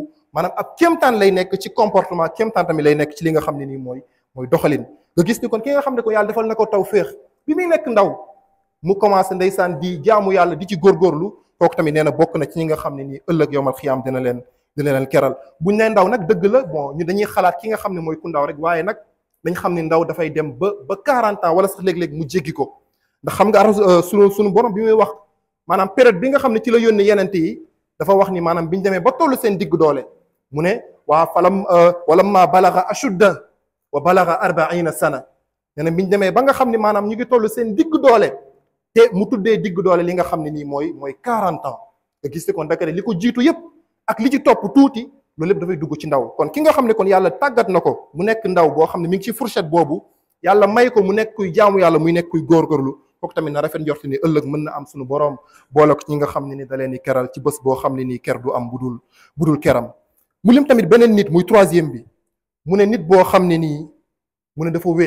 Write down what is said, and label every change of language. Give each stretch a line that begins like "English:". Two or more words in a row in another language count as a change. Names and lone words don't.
Wolof: ab kéemtaan lay nekk ci comportement kéemtaan tamit lay nekk ci li nga xam ne nii mooy doxalin nga gis ni kon ki nga xam ne ko yàlla defal na ko tawféex bi muy nekk ndaw mu commencé ndeysaan di jaamu yàlla di ci góorgóorlu kooku tamit nee na bokk na ci ñi nga xam ne nii ëllëg
Arabic: يوم القيامة
Wolof: dina leen keral buñ ne ndaw nag dëgg la bon ñu dañuy xalaat ki nga xam ne mooy ku ndaw rek waaye nag dañ xam ne ndaw dafay dem ba 40 ans wala sax léeg-léeg mu jéggi ko ndax xam nga sunu borom bi muy wax maanaam période bi nga xam ne ci la yónni yenente yi dafa wax ni maanaam biñu demee ba tollu seen digg doole mu ne waa
Arabic: ولما بلغ أشده وبلغ 40 سنة
Wolof: nee na biñu demee ba nga xam ne maanaam ñu ngi toll seen digg doole te mu tuddee digg doole li nga xam ne nii mooy 40 ans nga gis ne kon dakare li ko jiitu yépp ak li ci topp tuuti loolu lépp dafay dugg ci ndaw kon ki nga xam ne kon yàlla tàggat na ko mu nekk ndaw boo xam ne mi ngi ci fourchette boobu yàlla may ko mu nekk kuy jaamu yàlla muy nekk kuy góorgóorlu kooku tamit na rafet njort ni ëllëg mën na am suñu borom boole ko ci ñi nga xam ne ni da leen di keral ci bés boo xam ne nii ker du am budul keram mu lim tamit beneen nit muy troisième bi mu ne nit boo xam ne nii mu ne dafa